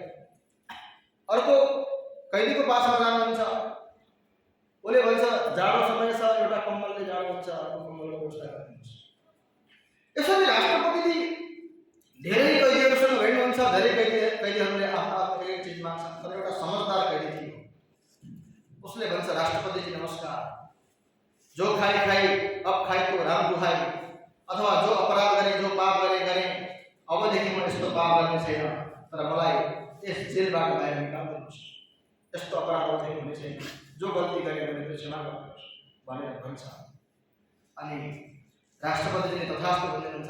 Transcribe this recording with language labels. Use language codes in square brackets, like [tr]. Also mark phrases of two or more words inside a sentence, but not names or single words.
[ne] अर्को कैदीको पासमा जानुहुन्छ, उसले भन्छ जाडो समय छ, एउटा कम्बलले जाडो हुन्छ, अर्को कम्बलले व्यवस्था गरिदिनुहोस्। यसरी राष्ट्रपतिले धेरै कैदीहरूसँग भेट्नुहुन्छ। धेरै कैदीहरूले आफ्नो एक चिज माग्छन्, तर एउटा समझदार कैदी थियो। उसले भन्छ राष्ट्रपतिजी नमस्कार, [hi] जो खाई खाई अब खाई तो राम दुहाई, [ne] अथवा जो अपराध गरे, जो पाप गरे, अबदेखि म यस्तो पाप गर्ने छैन, तर मलाई यस जेलबाट बाहिर निकाल्नुहोस्, यस्तो अपराध चाहिँ हुने छैन, जो गल्ती गरेँ भने त्यो क्षमा गर्नुहोस् भनेर भन्छ। अनि राष्ट्रपतिले तथास्तु भनिदिनुहुन्छ।